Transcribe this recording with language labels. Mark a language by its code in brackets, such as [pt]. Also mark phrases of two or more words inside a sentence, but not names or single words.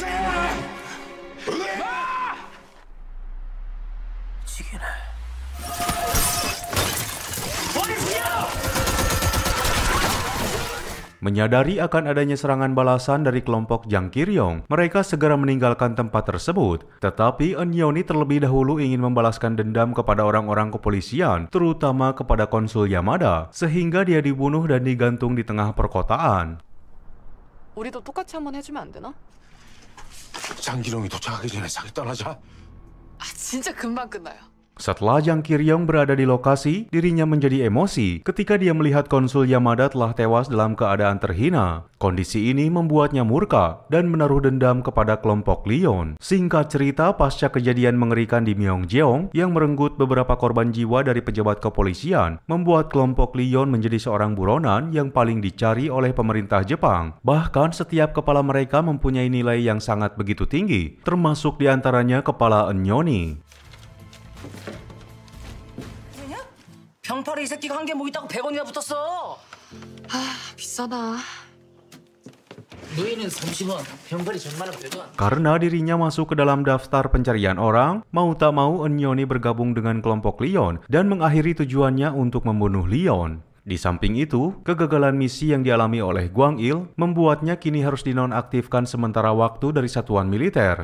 [id] Menyadari akan adanya serangan balasan dari kelompok Jang Kir-yong, mereka segera meninggalkan tempat tersebut. Tetapi Eun-yeoni terlebih dahulu ingin membalaskan dendam kepada orang-orang kepolisian, terutama kepada konsul Yamada, sehingga dia dibunuh dan digantung di tengah perkotaan. [ko] 우리도 똑같이 한번 해주면 안 되나? 장기룡이 도착하기 전에 자기 떠나자. 아 진짜 금방 끝나요. [id] Setelah Jang Kir-yong berada di lokasi, dirinya menjadi emosi ketika dia melihat konsul Yamada telah tewas dalam keadaan terhina. Kondisi ini membuatnya murka dan menaruh dendam kepada kelompok Leon. Singkat cerita, pasca kejadian mengerikan di Myeongjeong yang merenggut beberapa korban jiwa dari pejabat kepolisian, membuat kelompok Leon menjadi seorang buronan yang paling dicari oleh pemerintah Jepang. Bahkan setiap kepala mereka mempunyai nilai yang sangat begitu tinggi, termasuk diantaranya kepala Eun-yeoni. [ko] 병파리 이 새끼가 한 게 뭐 있다고 100원이나 붙었어. 아 비싸다. 노예는 30원, 병파리 전만은 100원. [id] Karena dirinya masuk ke dalam daftar pencarian orang, mau tak mau Eun-yeoni bergabung dengan kelompok Leon dan mengakhiri tujuannya untuk membunuh Leon. Di samping itu, kegagalan misi yang dialami oleh Gwang-il membuatnya kini harus dinonaktifkan sementara waktu dari satuan militer.